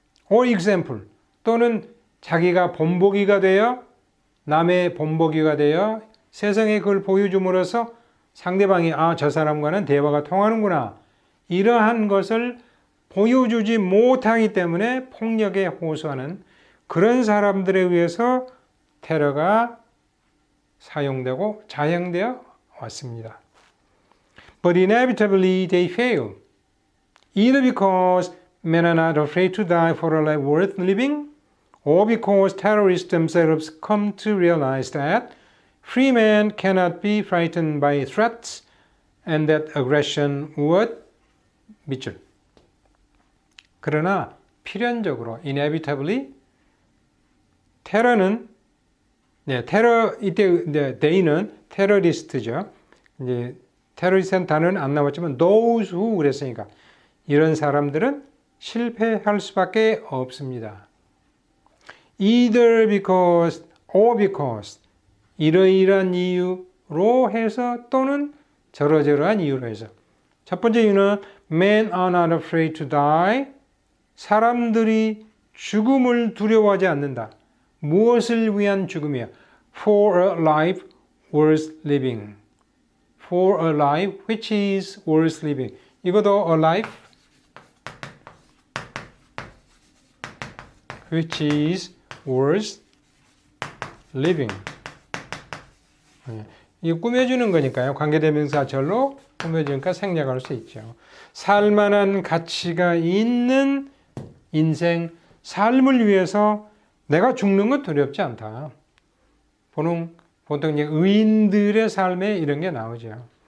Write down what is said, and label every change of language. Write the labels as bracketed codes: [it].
[en] Or example, [ko] 또는 자기가 본보기가 되어 남의 본보기가 되어 세상에 그걸 보여줌으로써 상대방이 저 사람과는 대화가 통하는구나. 이러한 것을 보여주지 못하기 때문에 폭력에 호소하는 그런 사람들에 의해서 테러가 사용되고 자행되어 왔습니다. [en] But inevitably they fail. Either because men are not afraid to die for a life worth living, or because terrorists themselves come to realize that free men cannot be frightened by threats and that aggression would [ko] 밑줄. 그러나 필연적으로 inevitably 테러는 테러 이때 they는 테러리스트죠. 이제 테러리스트는 단어는 안 나왔지만 [en] those who [ko] 그랬으니까 이런 사람들은 실패할 수밖에 없습니다. [en] Either because or because [ko] 이러이러한 이유로 해서 또는 저러저러한 이유로 해서 첫 번째 이유는 [en] men are not afraid to die. [ko] 사람들이 죽음을 두려워하지 않는다. 무엇을 위한 죽음이야? [en] For a life worth living. For a life which is worth living. [ko] 이것도 [en] a life which is worth living. [ko] 이거 꾸며주는 거니까요. 관계대명사 절로 꾸며주니까 생략할 수 있죠. 살만한 가치가 있는 인생, 삶을 위해서 내가 죽는 건 두렵지 않다. 보통 의인들의 삶에 이런 게 나오죠.